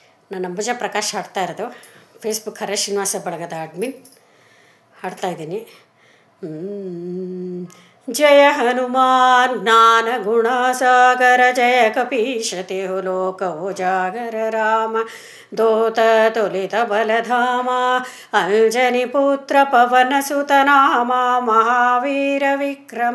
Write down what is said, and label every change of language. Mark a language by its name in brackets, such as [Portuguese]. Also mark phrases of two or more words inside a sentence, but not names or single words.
[Kannada] ನಾನು ಅಂಬುಜ ಪ್ರಕಾಶ್ ಹಾಡ್ತಾ ಇರೋದು. ಫೇಸ್ಬುಕ್ ಹರೇ ಶ್ರೀನಿವಾಸ ಬಳಗದ ಅಡ್ಮಿನ್ ಹಾಡ್ತಾ ಇದ್ದೀನಿ. [Awadhi] जय हनुमान ज्ञान गुण सागर जय कपीश तिहु लोक उजागर राम दूत तुलित बलधामा अंजनी पुत्र पवन सुत नामा महावीर विक्रम